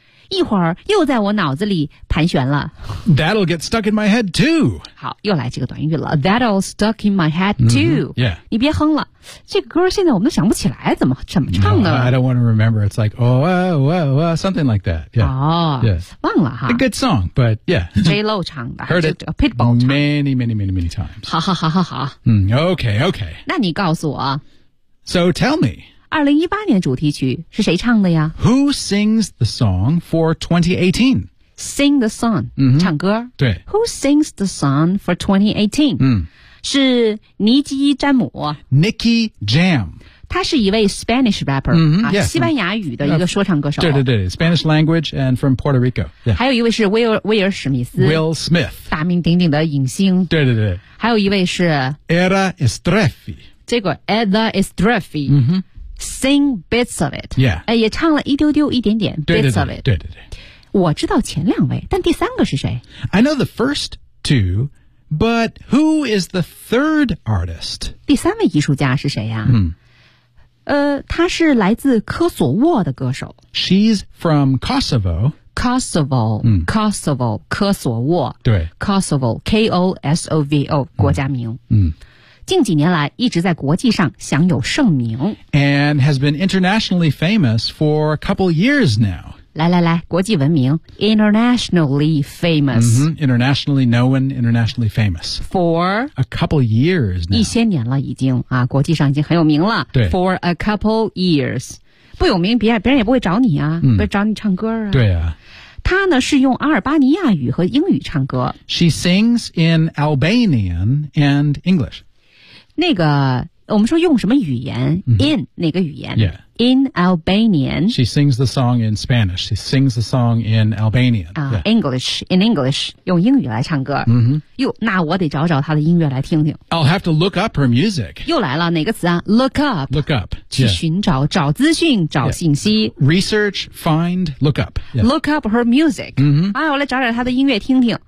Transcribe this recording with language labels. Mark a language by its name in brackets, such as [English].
[Chinese] 一会儿又在我脑子里盘旋了。 [English] That'll get stuck in my head too. [Chinese] 好，又来这个短语了。 [English] That'll stuck in my head too.、 Yeah. [Chinese] 你别哼了，这个歌现在我们都想不起来怎么唱的。 [English] No, I don't want to remember. It's like, oh, oh, oh, oh, something like that. Yeah. 哦、 yes. [Chinese] 忘了哈。 [English] A good song, but yeah. [Chinese] J-Lo 唱的。 [English] Heard it. [Chinese] Pitbull 唱。 [English] Many, many, many, many times. [Chinese] 好。 [English] Okay, okay. [Chinese] 那你告诉我。 [English] So tell me. [Chinese] 2018年主题曲是谁唱的呀 [English] Who sings the song for 2018? Sing the song,、 [Chinese] 唱歌。对。 [English] Who sings the song for 2018?、 [Chinese] 是尼基·詹姆。 [English] Nicky Jam. [Chinese] 他是一位 [English] Spanish rapper,、 [Chinese] 西班牙语的一个说唱歌手。对对对 [English] ,Spanish language and from Puerto Rico.、 [Chinese] 还有一位是威尔·史密斯。 [English] Will Smith. [Chinese] 大名鼎鼎的影星。对对对。还有一位是 [English] Era Estrefi. [Chinese] 这个 [English] Era Estrefi.、Sing bits of it. Yeah. [Chinese] 也唱了一丢丢一点点 [English] bits of it. [Chinese] 对对对。我知道前两位但第三个是谁 [English] I know the first two, but who is the third artist? [Chinese] 第三位艺术家是谁呀、他是来自科索沃的歌手。 [English] She's from Kosovo. Kosovo,、Kosovo, 科索沃。 [Chinese] 对。 [English] Kosovo, K-O-S-O-V-O, [Chinese] 国家名。近几年来一直在国际上享有盛名。 [English] And has been internationally famous for a couple years now. [Chinese] 来来来，国际闻名 ， [English] internationally famous、 mm-hmm, internationally known, internationally famous for a couple years now. [Chinese] 一些年了，已经啊，国际上已经很有名了。对， [English] for a couple years， [Chinese] 不有名，别人也不会找你啊，不会找你唱歌啊。对啊，她呢是用阿尔巴尼亚语和英语唱歌。 [English] She sings in Albanian and English. [Chinese] 那个。我们说用什么语言、mm-hmm. in 哪个语言、 [English] yeah. in Albanian she sings the song in Spanish she sings the song in Albanian、 yeah. English in English [Chinese] 用英语来唱歌、 [English] mm-hmm. [Chinese] 哟那我得找找她的音乐来听听 [English] I'll have to look up her music [Chinese] 又来了哪个词啊 [English] look up [Chinese] 去寻找、 [English] yeah. [Chinese] 找资讯找信息、 [English] yeah. research find look up、yeah. look up her music、 mm-hmm. [Chinese] 哎，我来找找她的音乐听听